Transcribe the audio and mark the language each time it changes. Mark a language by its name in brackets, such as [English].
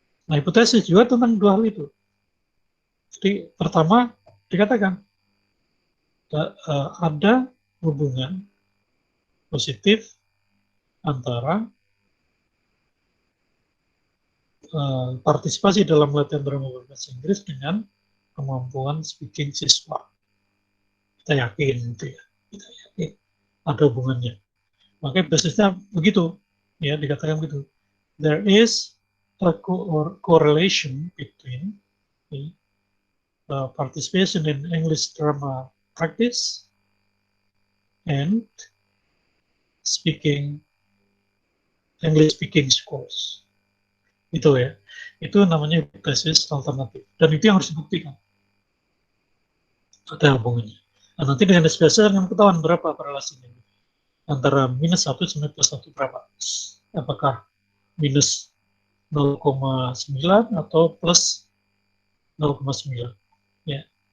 [Indonesian] Nah, hipotesis juga tentang dua hal itu. Jadi pertama dikatakan ada hubungan positif antara partisipasi dalam latihan drama bahasa Inggris dengan kemampuan speaking siswa. Kita yakin gitu ya, kita yakin ada hubungannya. Makanya basisnya begitu, ya, dikatakan begitu. [English] There is a correlation between participation in English drama practice and English speaking scores. [Indonesian] Itu ya, itu namanya hipotesis alternatif, dan itu yang harus dibuktikan ada hubungannya. Nah, nanti dengan SPSS akan ketahuan berapa korelasinya antara minus 1 sampai plus 1 berapa, apakah minus 0,9 atau plus 0,9, ya.